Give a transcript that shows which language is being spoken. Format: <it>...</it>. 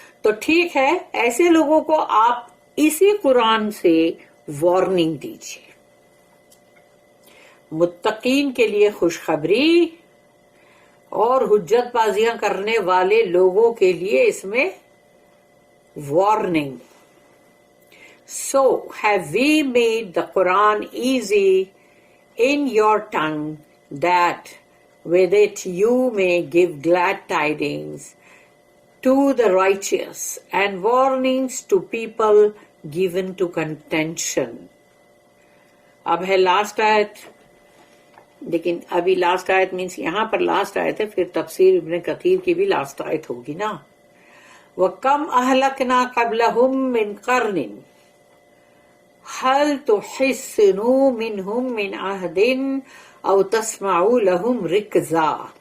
<ur>تو ٹھیک ہے، ایسے لوگوں کو آپ اسی قرآن سے وارننگ دیجیے. متقین کے لیے خوشخبری اور حجت بازیاں کرنے والے لوگوں کے لیے اس میں warning.</ur> <en>So have we made the Quran easy in your tongue, that with it you may give glad tidings to the righteous and warnings to people given to contention.</en> <ur>اب ہے لاسٹ آیت، لیکن ابھی لاسٹ آیت means یہاں پر last آیت ہے، پھر تفسیر ابن کثیر کی بھی لاسٹ آیت ہوگی نا.</ur> <ar>وَكَمْ أَهْلَكْنَا قَبْلَهُمْ مِنْ قَرْنٍ هَلْ تُحِسُّ مِنْهُمْ مِنْ عَهْدٍ أَوْ تَسْمَعُ لَهُمْ رِكْزًا.</ar>